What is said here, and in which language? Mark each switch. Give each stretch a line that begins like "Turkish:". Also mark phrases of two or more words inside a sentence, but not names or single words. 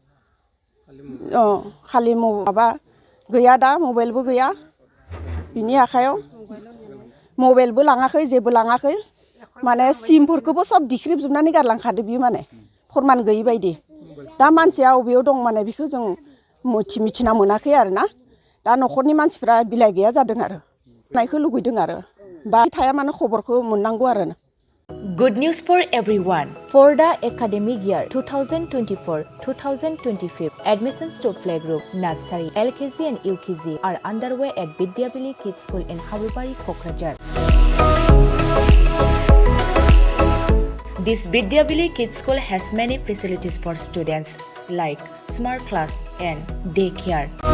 Bodo: खालि माबा गैया दा मबाइलबो गैया बिनि आखायाव मबाइलबो लाङाखै जेबो लाङाखै माने सिमफोरखौबो सब दिख्रिबजोबनानै गारलांखादो बियो माने फोरमान गैयि बायदि दा मानसिया अबेयाव दं माने बेखौ जों मिथिना मोनाखै आरो ना दा न'खरनि मानसिफ्रा बिलाइ गैया जादों आरो नायखौ लुगैदों आरो बा थाया मानो खबरखौ मोननांगौ आरो
English: Good news for everyone. For the academic year 2024-2025, admissions to playgroup, nursery, LKG and UKG are underway at Bidyabili Kids School in Habubari, Kokrajhar. This Bidyabili Kids School has many facilities for students like smart class and daycare.